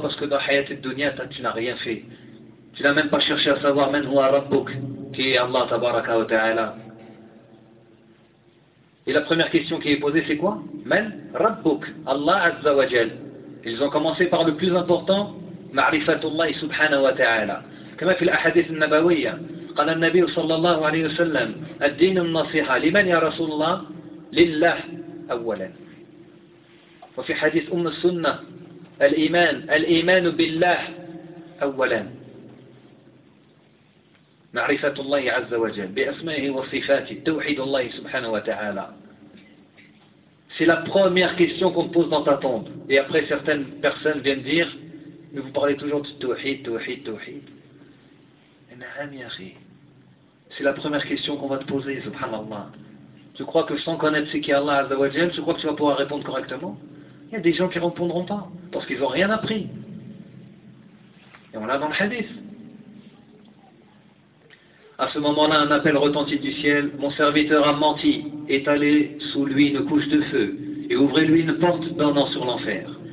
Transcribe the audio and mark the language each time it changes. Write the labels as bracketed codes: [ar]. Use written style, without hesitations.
[fr] Parce que dans Hayat al-Dunya, tu n'as rien fait. Tu n'as même pas cherché à savoir, [ar] man huwa rabbuk, [fr] qui est Allah tabaraka wa ta'ala. Et la première question qui est posée, c'est quoi ? [ar] Man rabbuk, [fr] Allah azza wa jal. Ils ont commencé par le plus important, [ar] ma'rifatullahi subhanahu wa ta'ala. [fr] Comme dans les hadiths nabawiyya. [ar] قال النبي صلى الله عليه وسلم الدين النصيحة لمن يا رسول الله لله أولا وفي حديث أم السنة الإيمان بالله أولا معرفة الله عز وجل بأسمائه وصفاته توحيد الله سبحانه وتعالى [fr] c'est la première question qu'on pose dans ta tombe et après certaines personnes viennent dire mais vous parlez toujours de tawhid [ar] نعم يا أخي. [fr] C'est la première question qu'on va te poser, subhanallah. Tu crois que sans connaître ce qui est Allah Azza wa Jal, tu crois que tu vas pouvoir répondre correctement ? Il y a des gens qui ne répondront pas, parce qu'ils n'ont rien appris. Et on l'a dans le hadith. À ce moment-là, un appel retentit du ciel. Mon serviteur a menti, étalez sous lui une couche de feu, et ouvrez-lui une porte donnant sur l'enfer.